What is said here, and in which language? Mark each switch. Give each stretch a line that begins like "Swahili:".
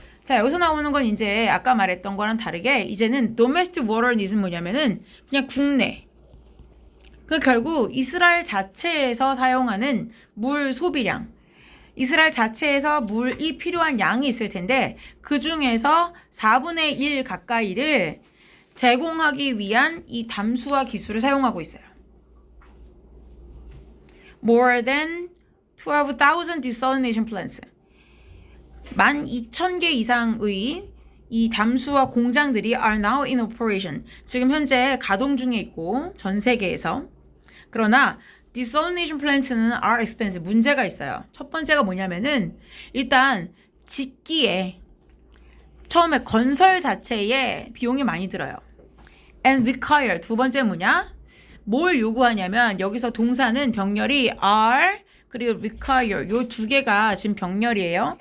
Korean: 자 여기서 나오는 건 이제 아까 말했던 거랑 다르게 이제는 domestic water needs는 뭐냐면은 그냥 국내 그 결국 이스라엘 자체에서 사용하는 물 소비량 이스라엘 자체에서 물이 필요한 양이 있을 텐데 그 중에서 4분의 1 가까이를 제공하기 위한 이 담수화 기술을 사용하고 있어요.
English: More than 12,000 desalination plants
Korean: 12,000개 이상의 이 담수화 공장들이
English: are now in operation.
Korean: 지금 현재 가동 중에 있고 전 세계에서. 그러나
English: desalination plants는 are expensive.
Korean: 문제가 있어요. 첫 번째가 뭐냐면은 일단 짓기에 처음에 건설 자체에 비용이 많이 들어요.
English: And require.
Korean: 두 번째 뭐냐? 뭘 요구하냐면 여기서 동사는 병렬이 are 그리고 require 요 두 개가 지금 병렬이에요.